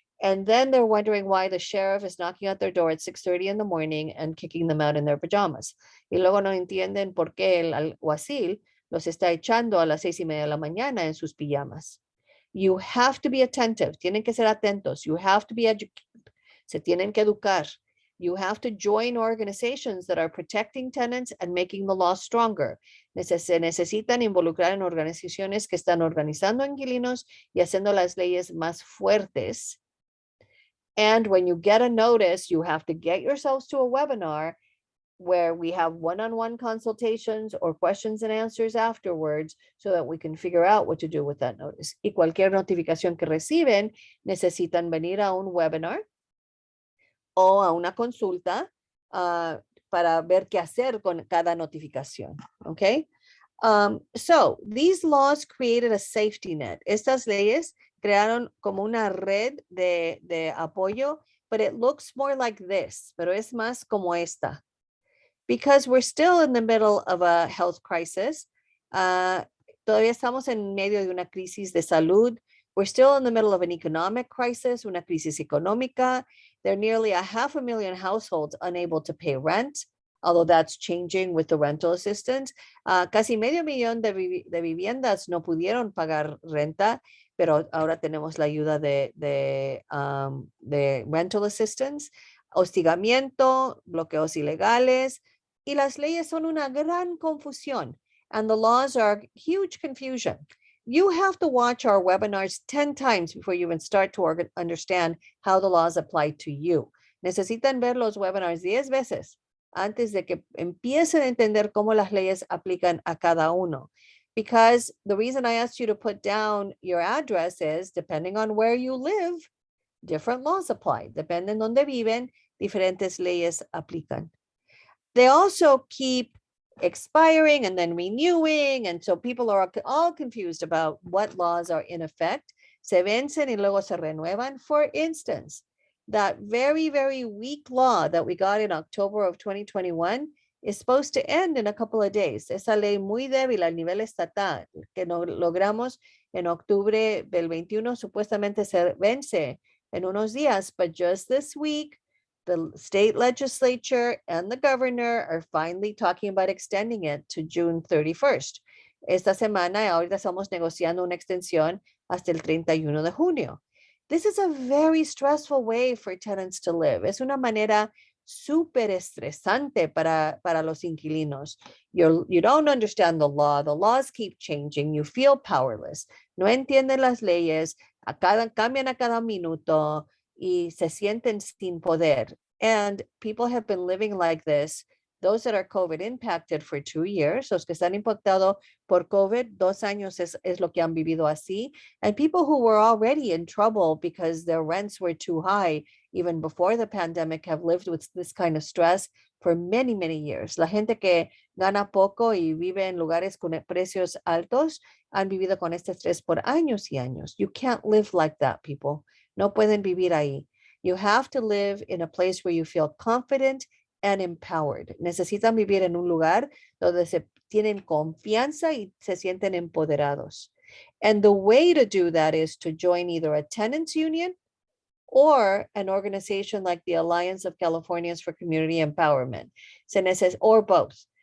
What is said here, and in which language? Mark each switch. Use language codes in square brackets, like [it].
[en] And then they're wondering why the sheriff is knocking at their door at 6:30 in the morning and kicking them out in their pajamas. [es] Y luego no entienden por qué el alguacil los está echando a las 6:30 de la mañana en sus pijamas. [en] You have to be attentive. [es] Tienen que ser atentos. [en] You have to be educated. [es] Se tienen que educar. [en] You have to join organizations that are protecting tenants and making the law stronger. [es] Se necesitan involucrar en organizaciones que están organizando inquilinos y haciendo las leyes más fuertes. [en] And when you get a notice, you have to get yourselves to a webinar where we have one-on-one consultations or questions and answers afterwards so that we can figure out what to do with that notice. [es] Y cualquier notificación que reciben, necesitan venir a un webinar o a una consulta para ver qué hacer con cada notificación, okay? [en] So these laws created a safety net. [es] Estas leyes crearon como una red de apoyo, [en] but it looks more like this, [es] pero es más como esta. [en] Because we're still in the middle of a health crisis. [es] Todavía estamos en medio de una crisis de salud. [en] We're still in the middle of an economic crisis, [es] una crisis económica. [en] There are nearly 500,000 households unable to pay rent, although that's changing with the rental assistance. [es] Casi medio millón de viviendas no pudieron pagar renta, pero ahora tenemos la ayuda de rental assistance. Hostigamiento, bloqueos ilegales, y las leyes son una gran confusión, [en] and the laws are huge confusion. You have to watch our webinars 10 times before you even start to understand how the laws apply to you. [es] Necesitan ver los webinars 10 veces antes de que empiecen a entender cómo las leyes aplican a cada uno. [en] Because the reason I asked you to put down your address is, depending on where you live, different laws apply. [es] Depende en dónde viven, diferentes leyes aplican. [en] They also keep expiring and then renewing, and so people are all confused about what laws are in effect. [es] Se vencen y luego se renuevan. [en] For instance, that very, very weak law that we got in October of 2021 is supposed to end in a couple of days. [es] Esa ley muy débil a nivel estatal que no logramos en octubre del 21 supuestamente se vence en unos días, [en] but just this week, the state legislature and the governor are finally talking about extending it to June 31st. [es] Esta semana, ahorita estamos negociando una extensión hasta el 31 de junio. [en] This is a very stressful way for tenants to live. [es] Es una manera súper estresante para los inquilinos. [en] You don't understand the law. The laws keep changing. You feel powerless. [es] No entienden las leyes. Cambian a cada minuto. Y se sienten sin poder. [en] And people have been living like this. Those that are COVID impacted for 2 years, [es] los que están impactados por COVID, 2 años es lo que han vivido así. [en] And people who were already in trouble because their rents were too high, even before the pandemic, have lived with this kind of stress for many, many years. [es] La gente que gana poco y vive en lugares con precios altos han vivido con este estrés por años y años. [en] You can't live like that, people. [es] No pueden vivir ahí. [en] You have to live in a place where you feel confident and empowered. [es] Necesitan vivir en un lugar donde se tienen confianza y se sienten empoderados. [en] And the way to do that is to join either a tenants union or an organization like the Alliance of Californians for Community Empowerment, or both.